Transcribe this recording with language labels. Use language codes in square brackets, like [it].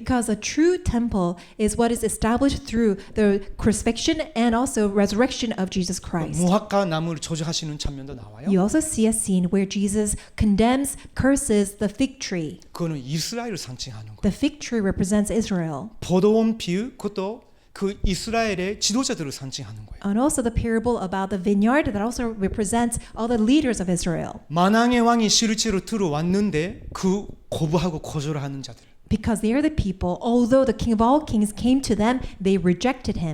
[en] Because a true temple is what is established through the crucifixion and also resurrection of Jesus Christ. [ko] 무화과 나무를 저주하시는 장면도 나와요. [en] You also see a scene where Jesus condemns, curses the fig tree. [ko] 그거는 이스라엘을 상징하는 거예요. [en] The fig tree represents Israel. [ko] 포도원 비유 그것도 그 이스라엘의 지도자들을 상징하는 거예요. [en] And also the parable about the vineyard that also represents all the leaders of Israel. [ko] 만왕의 왕이 실제로 들어왔는데 그 거부하고 거절하는 자들. [en] Because they are the people, although the King of all kings came to them, they rejected him.